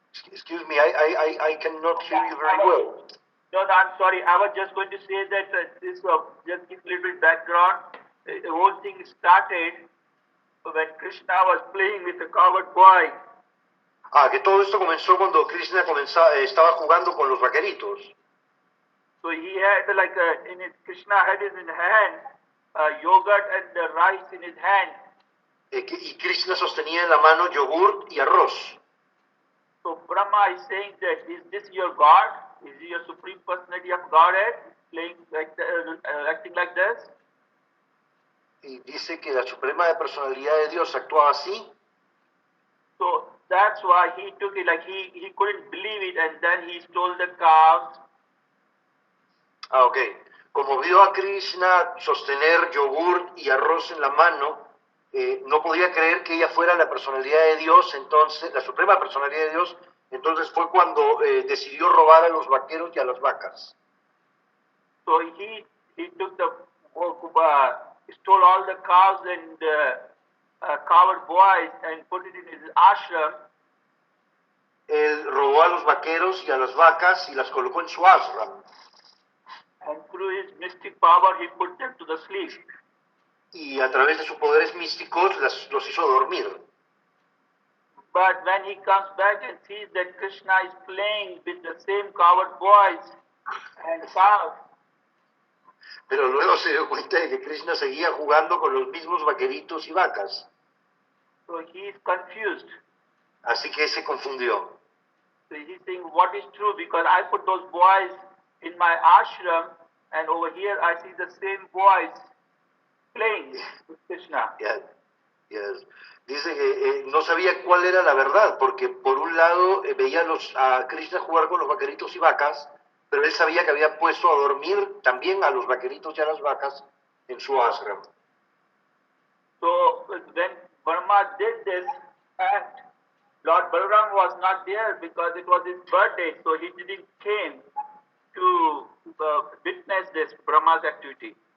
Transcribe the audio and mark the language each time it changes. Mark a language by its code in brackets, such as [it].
[en] Excuse me, I cannot hear you very well. No, I'm sorry. I was just going to say that this just give a little bit background. The whole thing started when Krishna was playing with the coward boy. [es] Que todo esto comenzó cuando Krishna estaba jugando con los vaqueritos. [en] So he had Krishna had in his hand yogurt and the rice in his hand. [es] Y Krishna sostenía en la mano yogur y arroz. [en] So Brahma is saying that, is this your God? Is he your supreme personality of Godhead playing acting like this? [es] Y dice que la suprema personalidad de Dios actuaba así. [en] So that's why he took it, like he couldn't believe it, and then he stole the calves. Ok. [es] Como vio a Krishna sostener yogur y arroz en la mano, no podía creer que ella fuera la personalidad de Dios, entonces, la suprema personalidad de Dios, entonces fue cuando decidió robar a los vaqueros y a las vacas. [en] So he took stole all the cows and coward boys and put it in his ashram. [es] Él robó a los vaqueros y a las vacas y las colocó en su ashram. [en] And through his mystic power, he put them to the sleep. [es] Y a través de sus poderes místicos los hizo dormir. [en] But when he comes back and sees that Krishna is playing with the same coward boys and cows, [es] pero luego se dio cuenta de que Krishna seguía jugando con los mismos vaqueritos y vacas. [en] So he is confused. [es] Así que se confundió. [en] So he's saying, what is true? Because I put those boys in my ashram, and over here I see the same boys playing with Krishna. Yes. [es] Dice que no sabía cuál era la verdad, porque por un lado veía a Krishna jugar con los vaqueritos y vacas, pero él sabía que había puesto a dormir también a los vaqueritos y a las vacas en su ashram. [en] So when Brahma did this act, Lord Balaram was not there because it was his birthday, so he didn't came to witness this Brahma's activity.